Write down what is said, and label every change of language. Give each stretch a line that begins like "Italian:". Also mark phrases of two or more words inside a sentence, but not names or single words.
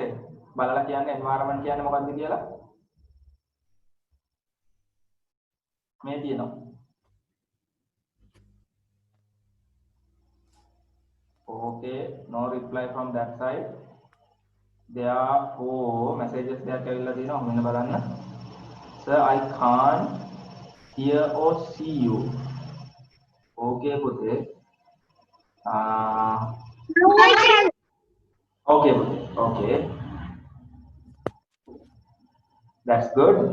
Sinhala: බලලා කියන්නේ environment කියන්නේ මොකක්ද කියලා. මේ තියෙනවා.
English: Okay, no reply from that side. There are 4 messages there
Sinhala: කියලා තියෙනවා. මෙන්න බලන්න.
English: Sir, I can't hear or see you.
Sinhala: Okay, පුතේ.
English: No, I can. Okay,
Sinhala: පුතේ.
English: Okay. That's good.